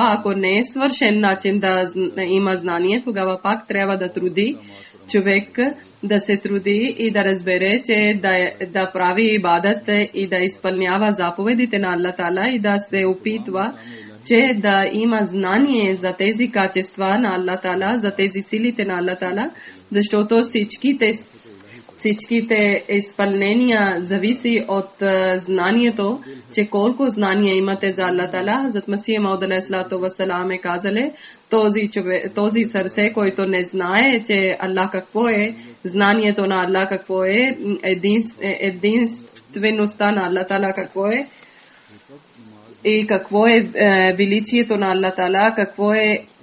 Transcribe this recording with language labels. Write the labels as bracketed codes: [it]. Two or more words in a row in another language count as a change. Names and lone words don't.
[bg] Ако не е свършен начин да има знание, тогава пак трябва да труди човек, да се труди и да разбере, че да прави ибадат и да изпълнява заповедите на Аллах Тала, и да се опитва, че да има знание за тези качества на Аллах Тала, за тези силите на Аллах Тала, защото всичките изпълнения зависи от знанието, че колко знание имате за Аллах Тала. Хазрат Масих Мауд [ar] عليه الصلاة والسلام [bg] е казали, този сърце, който не знае, че Аллах какво е, знанието на Аллах какво е, единствеността на Аллах Тала какво е, и какво е величието на Аллах Тала, какво е